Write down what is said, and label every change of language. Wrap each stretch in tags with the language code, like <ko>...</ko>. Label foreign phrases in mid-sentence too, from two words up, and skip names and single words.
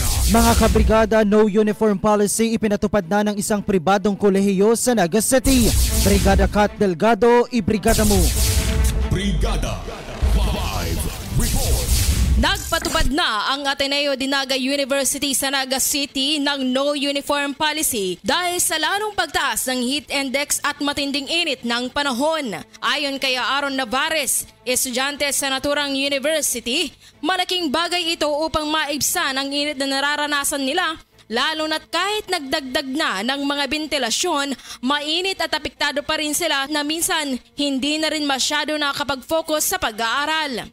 <tl>Mga kabrigada,</tl> <en>no uniform policy</en> <tl>ipinatupad na ng isang pribadong kolehiyo sa Naga City. Brigada Kat Delgado, ibrigada mo. Brigada 5 report. Nagpatupad na ang Ateneo de Naga University sa Naga City ng</tl> <en>no uniform policy</en> <tl>dahil sa lalong pagtaas ng heat index at matinding init ng panahon. Ayon kay Aaron Navarez, estudyante sa naturang university, malaking bagay ito upang maibsan ang init na nararanasan nila, lalo na't kahit nagdagdag na ng mga bentilasyon, mainit at apektado pa rin sila na minsan hindi na rin masyado nakakapag-focus sa pag-aaral.</tl>